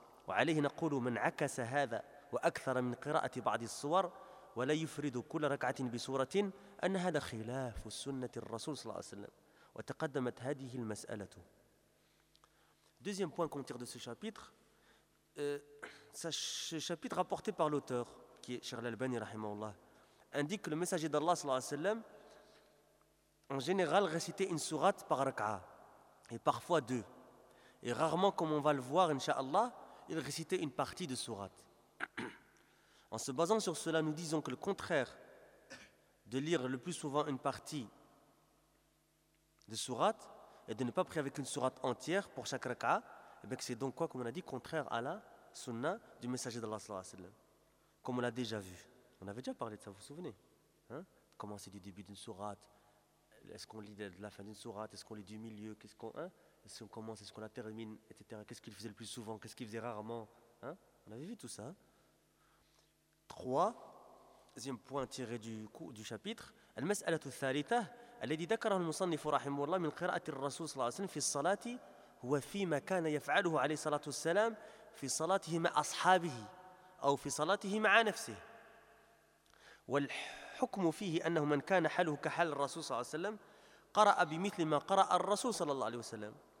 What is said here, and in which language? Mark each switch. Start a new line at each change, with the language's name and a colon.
Arabic: وعليه نقول من عكس هذا وأكثر من قراءة بعض الصور ولا يفرد كل ركعة بسورة أن هذا خلاف سنة الرسول صلى الله عليه وسلم وتقدمت هذه المسألة.
French: Deuxième point qu'on tire de ce chapitre, ce chapitre rapporté par l'auteur qui est Cheikh Al-Albani rahimahullah indique que le messager d'Allah
Arabic: صلى الله عليه وسلم
French: en général récitait une sourate par raka'a et parfois deux, et rarement, comme on va le voir inshallah, il récitait une partie de sourate. En se basant sur cela, nous disons que le contraire de lire le plus souvent une partie de sourate et de ne pas prier avec une sourate entière pour chaque raka, et bien que c'est donc quoi, comme on a dit, contraire à la sunna du messager d'Allah sallallahu alayhi wa sallam. Comme on l'a déjà vu. On avait déjà parlé de ça, vous vous souvenez, hein? Comment c'est du début d'une sourate? Est-ce qu'on lit de la fin d'une sourate? Est-ce qu'on lit du milieu? Qu'est-ce qu'on... Hein? Est-ce qu'on commence, est-ce qu'on la termine, etc. Qu'est-ce qu'il faisait le plus souvent, qu'est-ce qu'il faisait rarement, hein? On avait vu tout ça. Troisième point tiré du chapitre.
Arabic: المسألة الثالثة الذي ذكره المصنف رحمه الله من قراءة الرسول صلى الله عليه وسلم في الصلاة هو فيما كان يفعله عليه الصلاة والسلام في صلاته مع أصحابه أو في صلاته مع نفسه. والحكم فيه أنه من كان حاله كحال الرسول صلى الله عليه وسلم قرأ بمثل ما قرأ الرسول صلى الله عليه وسلم.